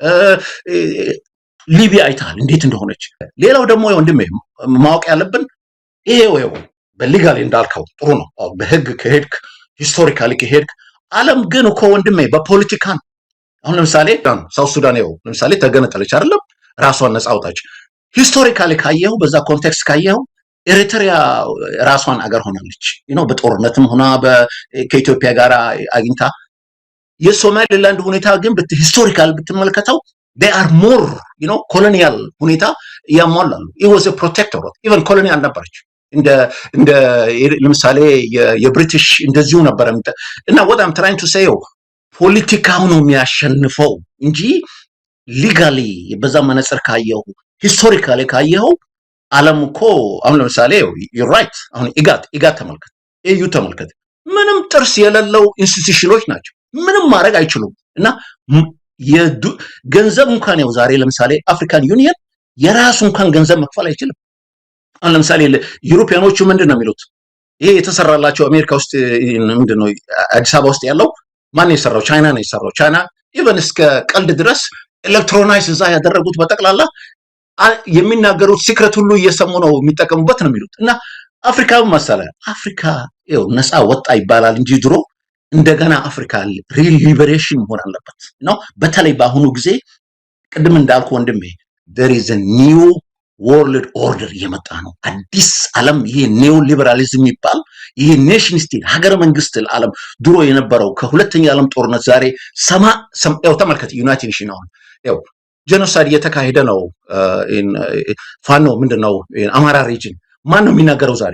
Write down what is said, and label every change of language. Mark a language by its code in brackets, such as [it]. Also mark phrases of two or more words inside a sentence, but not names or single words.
[am] ሊቢያ አይተሃል እንዴት እንደሆነች። ሌላው ደግሞ ወንድሜ ማወቅ ያለብን ይሄው በሊጋሊ እንዳልከው ጥሩ ነው። በህግ ከሄድክ ሂስቶሪካሊ ከሄድክ ዓለም ግን እኮ ወንድሜ በፖለቲካ ነው። አሁን ለምሳሌ ሳውት ሱዳን ለምሳሌ ተገነጠለች አይደለም፣ ራሷን ነፃ አውጣች። ሂስቶሪካሊ ካየው በዛ ኮንቴክስት ካየው ኤሪትሪያ ራሷን አገር ሆናለች። በጦርነትም ሆና ከኢትዮጵያ ጋር አግኝታ። የሶማሌላንድ ሁኔታ ግን ሂስቶሪካል ብትመለከተው [en] they are more [am] ኮሎኒያል ሁኔታ ያሟላሉ። [en] it was a protectorate even [am] ኮሎኒያል ነበረች። እንደ ለምሳሌ የብሪቲሽ እንደዚሁ ነበር። እና [en] what I'm trying to say [am] ፖለቲካው ነው የሚያሸንፈው እንጂ ሊጋሊ በዛ መነጽር ካየው ሂስቶሪካሊ ካየው ዓለም እኮ አሁን ለምሳሌ [en] you're right [am] አሁን ኢጋት ተመልከት፣ ኤዩ ተመልከት፣ ምንም ጥርስ የሌለው ኢንስቲትዩሽኖች ናቸው። ምንም ማድረግ አይችሉም። እና ገንዘብ እንኳን ዛሬ ለምሳሌ አፍሪካን ዩኒየን የራሱ እንኳን ገንዘብ መክፈል አይችልም። አሁን ለምሳሌ ዩሮፒያኖቹ ምንድን ነው የሚሉት? ይሄ የተሰራላቸው አሜሪካ ውስጥ ምንድን ነው አዲስ አበባ ውስጥ ያለው ማን ነው የሰራው? ቻይና ነው የሰራው። ቻይና ኢቨን እስከ ቀልድ ድረስ ኤሌክትሮናይዝ እዛ ያደረጉት በጠቅላላ የሚናገሩት ሲክሬት ሁሉ እየሰሙ ነው የሚጠቀሙበት ነው የሚሉት። እና አፍሪካ መሰለ አፍሪካ ነፃ ወጣ ይባላል እንጂ ድሮ እንደገና አፍሪካ [en] real liberation [am] መሆን አለበት ነው። በተለይ በአሁኑ ጊዜ ቅድም እንዳልኩ ወንድሜ [en] there is a new world order [am] እየመጣ ነው። አዲስ ዓለም። ይሄ [en] neo liberalism [am] ይባል። ይሄ [en] nation state [am] ሀገረ መንግስት ዓለም ድሮ የነበረው ከሁለተኛ ዓለም ጦርነት ዛሬ ተመልከት። ዩናይትድ ኔሽን አሁን ጄኖሳይድ እየተካሄደ ነው። ፋኖ ምንድነው አማራ ሪጅን ማን ነው የሚናገረው ዛሬ?